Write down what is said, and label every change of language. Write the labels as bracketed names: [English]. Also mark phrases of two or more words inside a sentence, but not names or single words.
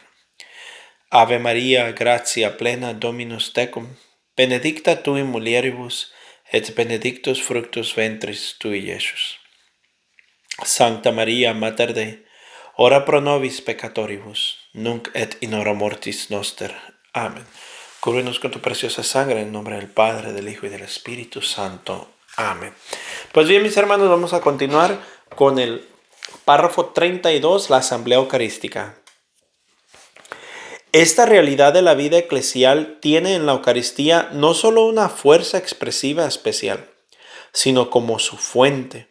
[Latin] Ave Maria, gratia plena, Dominus tecum, benedicta tu in mulieribus, et benedictus fructus ventris tui, Iesus. Sancta Maria, Mater Dei, ora pro nobis peccatoribus, nunc et in hora mortis noster. Amén. [Spanish] Cúbrenos con tu preciosa sangre en nombre del Padre, del Hijo y del Espíritu Santo. Amén. Pues bien, mis hermanos, vamos a continuar con el párrafo 32, la Asamblea Eucarística. Esta realidad de la vida eclesial tiene en la Eucaristía no solo una fuerza expresiva especial, sino como su fuente.